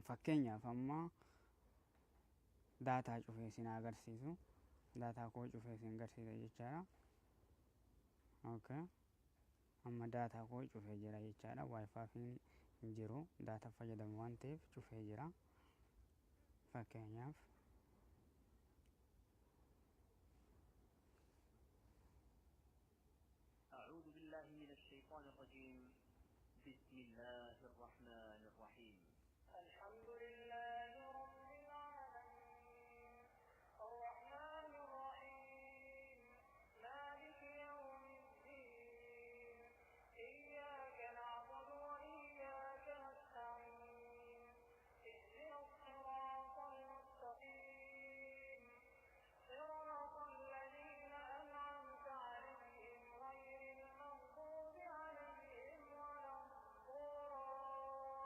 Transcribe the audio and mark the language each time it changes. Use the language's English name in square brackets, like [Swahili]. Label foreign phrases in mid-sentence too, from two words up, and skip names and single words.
[Oromo] Fakkeenyaaf amma daataa cufee isin agarsiisu. Daataa koo cufee isin agarsiisa jechaadha. Okay. Amma daataa koo cufee jira jechaadha. Wi-Fi hin jiru. Daataa fayyadamu waan ta'eef cufee jira. Fakkeenyaaf [Arabic] أعوذ بالله من الشيطان الرجيم. بسم الله الرحمن الرحيم. الحمد لله رب العالمين الرحمن الرحيم مالك يوم الدين إياك نعبد وإياك نستعين اهدنا الصراط المستقيم صراط الذين أنعمت عليهم غير المغضوب عليهم ولا الضالين